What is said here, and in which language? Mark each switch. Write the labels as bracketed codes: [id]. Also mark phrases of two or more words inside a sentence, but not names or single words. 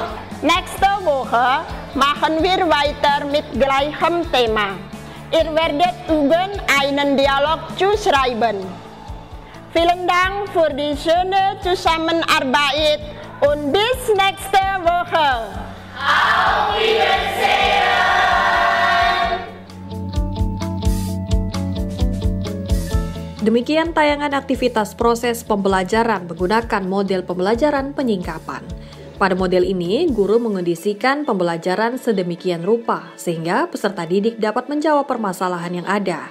[de] Nächste Woche machen wir weiter mit gleichem Thema. Ihr werdet üben, einen Dialog zu schreiben. Vielen Dank für die schöne Zusammenarbeit und bis nächste Woche. Auf Wiedersehen. [id] Demikian tayangan aktivitas proses pembelajaran menggunakan model pembelajaran penyingkapan. Pada model ini, guru mengondisikan pembelajaran sedemikian rupa sehingga peserta didik dapat menjawab permasalahan yang ada.